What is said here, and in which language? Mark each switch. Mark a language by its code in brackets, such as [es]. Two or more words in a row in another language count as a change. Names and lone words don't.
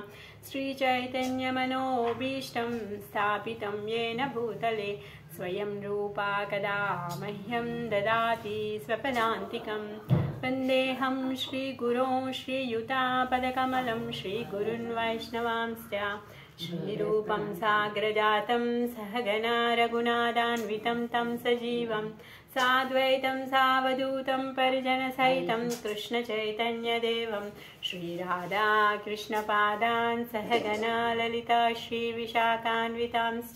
[sa] శ్రీచైతన్యమనోభీష్టం స్థాపితం యేన భూతలే స్వయం రూపా కదా మహ్యం దదాతి స్వపదాంతికం. వందేహం శ్రీగురో శ్రీయుతాపదకమలం శ్రీగురున్ వైష్ణవాంశ్చ श्रीरूपं साग्रजातं सहगना रघुनाथान्वितं तं सजीवं साद्वैतं सावधूतं परिजनसहितं कृष्णचैतन्यदेवं श्रीराधा कृष्णपादान् सहगना ललिता श्रीविशाखान्वितांश्च.